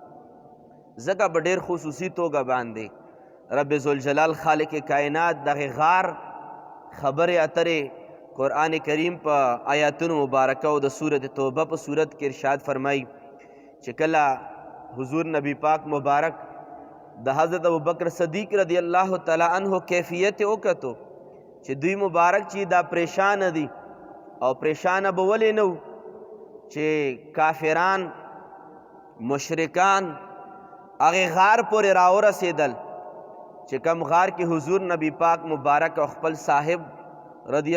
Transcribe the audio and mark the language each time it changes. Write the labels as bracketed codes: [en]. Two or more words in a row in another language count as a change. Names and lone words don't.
[ps] ځکه په ډېر خصوصي توګه باندې رب ذوالجلال خالق کائنات دغه غار خبرې اترې قرآن کریم په آیاتونو مبارکه او د سورت توبه په صورت کې ارشاد فرمایي چې کله حضور نبی پاک مبارک د حضرت ابوبکر صدیق [ar] رضی اللہ تعالی عنہ [ps] کیفیت وکتو چې دوی مبارک چې دا پریشان دي او پریشانه به ولې نه چې کافران مشرکان هغې غار پورې راورسېدل چې کم غار کې حضور نبی پاک مبارک او خپل صاحب رضی